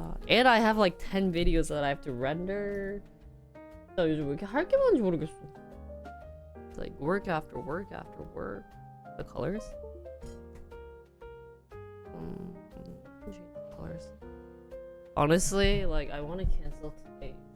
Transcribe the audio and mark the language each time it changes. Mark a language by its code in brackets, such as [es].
[en] And I have like 10 videos that I have to render. [ko] 나 요즘 왜 이렇게 할 게 많은지 모르겠어. [en] It's like work after work after work. The colors? Change the colors. Honestly, like I want to cancel today.